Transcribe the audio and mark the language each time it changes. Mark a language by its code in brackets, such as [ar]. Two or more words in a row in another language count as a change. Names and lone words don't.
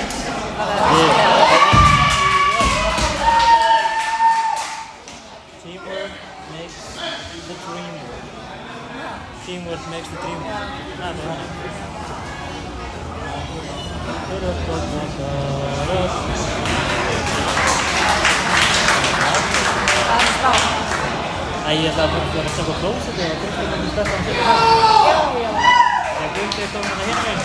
[en] Teamwork makes the dream work. Teamwork makes the dream work. [is] Það er bara þannig. Æ, ég ætla að taka klósettið og Gunnsteinn myndi stötta hann fyrir það. Já. Þegar Gunnsteinn kom hérna hérna meginn.